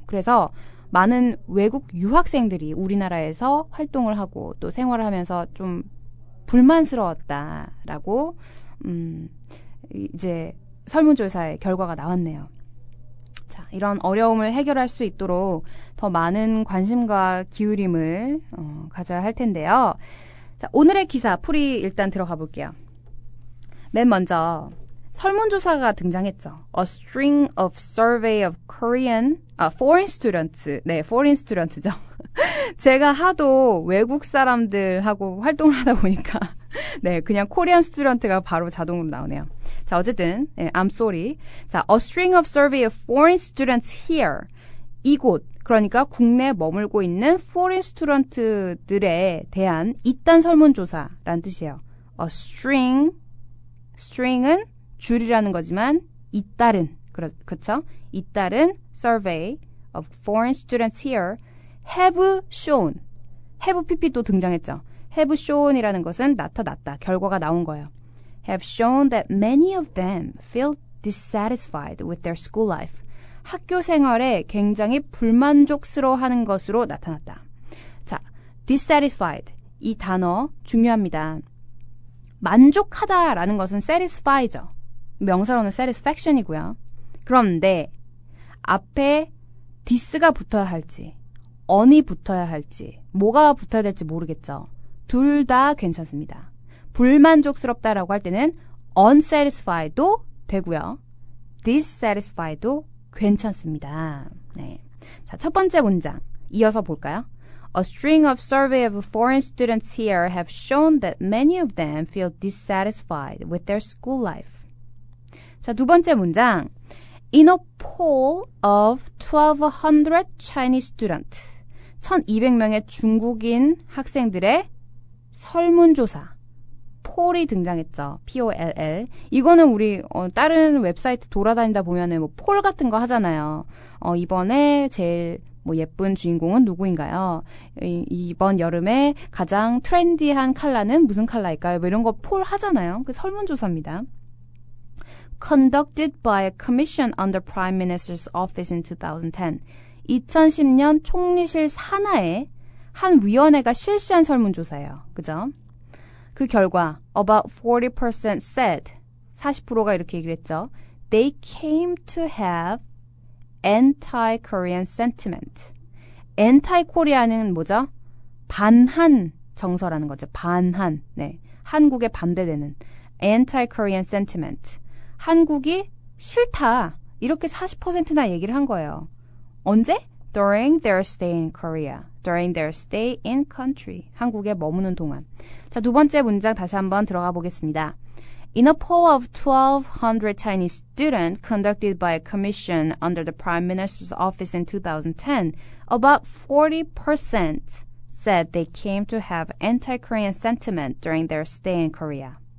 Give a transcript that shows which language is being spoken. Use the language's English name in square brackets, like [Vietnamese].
[Korean] 그래서 많은 외국 유학생들이 우리나라에서 활동을 하고 또 생활을 하면서 좀 불만스러웠다라고 이제 설문조사의 결과가 나왔네요. 자, 이런 어려움을 해결할 수 있도록 더 많은 관심과 기울임을 가져야 할 텐데요. 자, 오늘의 기사 풀이 일단 들어가 볼게요. 맨 먼저 설문조사가 등장했죠. [English] A string of survey of foreign students. [Korean] 네, [English] foreign students [Korean] 죠. 제가 하도 외국 사람들하고 활동을 하다 보니까 네, 그냥 코리안 스튜던트가 바로 자동으로 나오네요. 자, 어쨌든 [English] I'm sorry. 자, a string of survey of foreign students here. [Korean] 이곳, 그러니까 국내에 머물고 있는 foreign student들에 대한 잇단 설문조사라는 뜻이에요. A string은 줄이라는 거지만 잇따른, 그쵸? [English] 잇따른 survey of foreign students here have shown. [Korean] have pp도 등장했죠. [English] have shown [Korean] 이라는 것은 나타났다. 결과가 나온 거예요. [English] have shown that many of them feel dissatisfied with their school life. [Korean] 학교 생활에 굉장히 불만족스러워하는 것으로 나타났다. 자, dissatisfied. 이 단어 중요합니다. 만족하다라는 것은 satisfy죠. 명사로는 satisfaction이고요. 그런데 앞에 this가 붙어야 할지, on이 붙어야 할지, 뭐가 붙어야 될지 모르겠죠. 둘 다 괜찮습니다. 불만족스럽다라고 할 때는 unsatisfied도 되고요. dissatisfied도 괜찮습니다. 네. 자, 첫 번째 문장 이어서 볼까요? [English] A string of survey of foreign students here have shown that many of them feel dissatisfied with their school life. [Korean] 자, 두 번째 문장. [English] In a poll of 1,200 Chinese students. [Korean] 1,200명의 중국인 학생들의 설문조사. 폴이 등장했죠. POLL. 이거는 우리 다른 웹사이트 돌아다니다 보면은 뭐 폴 같은 거 하잖아요. 이번에 제일 뭐 예쁜 주인공은 누구인가요? 이번 여름에 가장 트렌디한 컬러는 무슨 컬러일까요? 뭐 이런 거 폴 하잖아요. 그 설문조사입니다. [English] Conducted by a commission under Prime Minister's office in 2010. [Korean] 2010년 총리실 산하에 한 위원회가 실시한 설문조사예요. 그죠? 그 결과 [English] about 40% said [Korean] 40%가 이렇게 얘기를 했죠. [English] They came to have anti-Korean sentiment. [Korean] anti-Korea는 뭐죠? 반한 정서라는 거죠. 반한. 네. 한국에 반대되는 [English] anti-Korean sentiment. [Korean] 한국이 싫다. 이렇게 40%나 얘기를 한 거예요. 언제? [English] During their stay in Korea. During their stay in country. [Korean] 한국에 머무는 동안. 자, 두 번째 문장 다시 한번 들어가 보겠습니다. [English] In a poll of 1,200 Chinese students conducted by a commission under the Prime Minister's office in 2010, about 40% said they came to have anti-Korean sentiment during their stay in Korea.